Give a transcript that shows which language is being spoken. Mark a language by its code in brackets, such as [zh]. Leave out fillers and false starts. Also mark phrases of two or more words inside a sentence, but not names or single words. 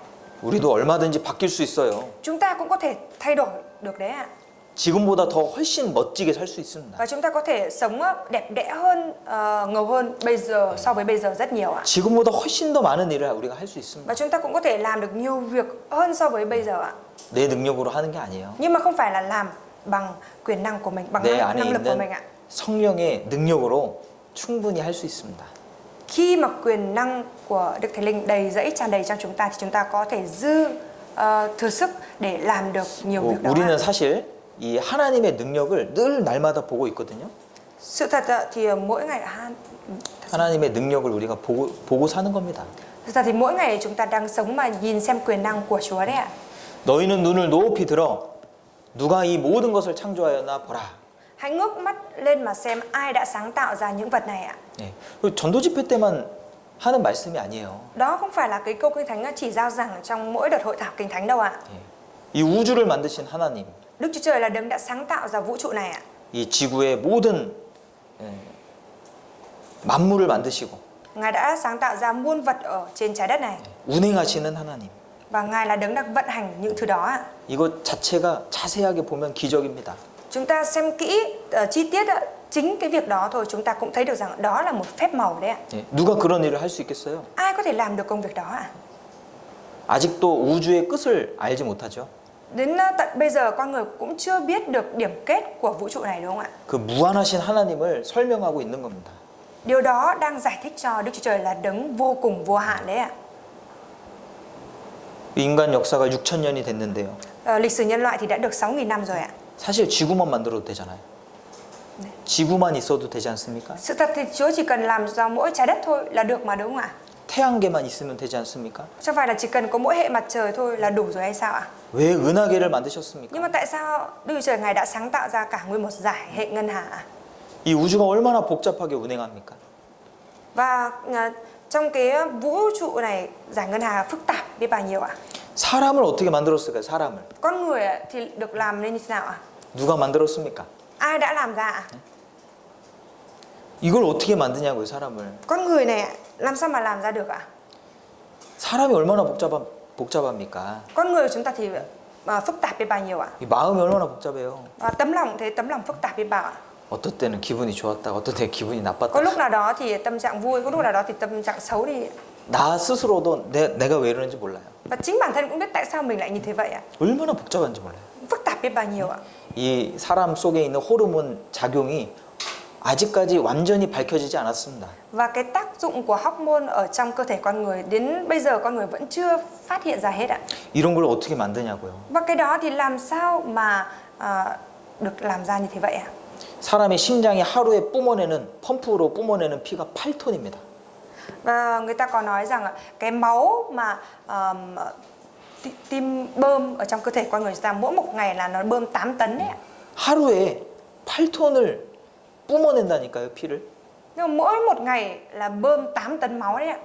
[ko] 우리도 얼마든지 바뀔 수 있어요. [vi] Chúng ta cũng có thể thay đổi được đấy ạ. [ko] 지금보다 더 훨씬 멋지게 살 수 있습니다. [vi] Và chúng ta có thể sống đẹp đẽ hơn, ngầu hơn bây giờ so với bây giờ rất nhiều ạ. [ko] 지금보다 훨씬 더 많은 일을 우리가 할 수 있습니다. [vi] Và chúng ta cũng có thể làm được nhiều việc hơn so với bây giờ ạ. [ko] 내 능력으로 하는 게 아니에요. [vi] Nhưng mà không phải là làm bằng quyền năng của mình, bằng [ko] 내 안에 [vi] năng lực của [ko] 있는 [vi] mình ạ. [ko] 성령의 능력으로 충분히 할 수 있습니다. [vi] Khi mà quyền năng của Đức Thánh Linh đầy dẫy tràn đầy trong chúng ta thì chúng ta có thể thừa sức để làm được nhiều việc đó. [ko] 우리는 사실 이 하나님의 능력을 늘 날마다 보고 있거든요. [vi] Sự thật thì mỗi ngày [ko] 하나님의 능력을 우리가 보고 사는 겁니다. [vi] Thực ra thì mỗi ngày chúng ta đang sống mà nhìn xem quyền năng của Chúa đấy ạ. [ko] 너희는 눈을 높이 들어 누가 이 모든 것을 창조하였나 보라. [vi] Hãy ngước mắt lên mà xem ai đã sáng tạo ra những vật này ạ. [ko] 예. 전도 집회 때만 하는 말씀이 아니에요. [vi] Đó không phải là cái câu Kinh Thánh chỉ giao giảng trong mỗi đợt hội thảo Kinh Thánh đâu ạ. [ko] 예. 이 우주를 만드신 하나님, [vi] Đức Chúa Trời là đấng đã sáng tạo ra vũ trụ này ạ. [ko] 이 지구의 모든 만물을 만드시고 [vi] Ngài đã sáng tạo ra muôn vật ở trên trái đất này. [ko] 운행하시는 하나님. [vi] Và Ngài là đấng đang vận hành những thứ đó ạ. [ko] 이것 자체가 자세하게 보면 기적입니다. [vi] Chúng ta xem kỹ chi tiết chính cái việc đó thôi chúng ta cũng thấy được rằng đó là một phép màu đấy ạ. [ko] 예. 누가 그런 일을 할 수 있겠어요? [vi] Ai có thể làm được công việc đó ạ? [ko] 아직도 우주의 끝을 알지 못하죠. [vi] Đến tận bây giờ con người cũng chưa biết được điểm kết của vũ trụ này đúng không ạ? [ko] 그 무한하신 하나님을 설명하고 있는 겁니다. [vi] Điều đó đang giải thích cho Đức Chúa Trời là đấng vô cùng vô hạn đấy ạ. [ko] 인간 역사가 6,000년이 됐는데요. [vi] Lịch sử nhân loại thì đã được 6.000 năm rồi ạ. [ko] 사실 지구만 만들어도 되잖아요. 네. 지구만 있어도 되지 않습니까? [vi] Sự thật thì Chúa chỉ cần làm ra mỗi trái đất thôi là được mà đúng không ạ? [ko] 태양계만 있으면 되지 않습니까? [vi] Chẳng phải là chỉ cần có mỗi hệ mặt trời thôi là đủ rồi hay sao ạ? [ko] 왜 은하계를 만드셨습니까? [vi] Nhưng mà tại sao Đức Chúa Trời Ngài đã sáng tạo ra cả nguyên một dải hệ ngân hà ạ? [ko] 이 우주가 얼마나 복잡하게 운행합니까? [vi] Và trong cái vũ trụ này giải ngân hà phức tạp biết bao nhiêu ạ? [ko] 사람을 어떻게 만들었을까요? 사람을 [vi] Con người thì được làm nên như thế nào ạ? [ko] 누가 만들었습니까? [vi] Ai đã làm ra ạ? [ko] 이걸 어떻게 만드냐고요, 사람을. [vi] Con người này làm sao mà làm ra được ạ? [ko] 사람이 얼마나 복잡합니까? [vi] Con người của chúng ta thì phức tạp biết bao nhiêu ạ? [ko] 이 마음이 얼마나 복잡해요. [vi] Và tấm lòng thế tấm lòng phức tạp biết bao ạ? [ko] 어떨 때는 기분이 좋았다가 어떨 때는 기분이 [vi] Có [ko] 나빴다. [vi] lúc nào đó thì tâm trạng vui, có lúc nào đó thì tâm trạng xấu đi. [ko] 나 스스로도 내가 왜 이러는지 몰라요. [vi] Và chính bản thân cũng biết tại sao mình lại như thế vậy ạ. [ko] 얼마나 복잡한지 몰라요. [vi] Phức tạp biết bao nhiêu ạ. [ko] 이 사람 속에 있는 호르몬 작용이 아직까지 완전히 밝혀지지 않았습니다. [vi] Và cái tác dụng của hormone ở trong cơ thể con người đến bây giờ con người vẫn chưa phát hiện ra hết ạ. [ko] 이런 걸 어떻게 만드냐고요. [vi] Và cái đó thì làm sao mà được làm ra như thế vậy ạ? [ko] 사람의 심장이 하루에 펌프로 뿜어내는 피가 8톤입니다. [vi] Và người ta có nói rằng cái máu mà tim bơm ở trong cơ thể con người chúng ta mỗi một ngày là nó bơm 8 tấn đấy ạ. [ko] 하루에 8톤을 뿜어낸다니까요, 피를. [vi] Nhưng mà mỗi một ngày là bơm 8 tấn máu đấy ạ.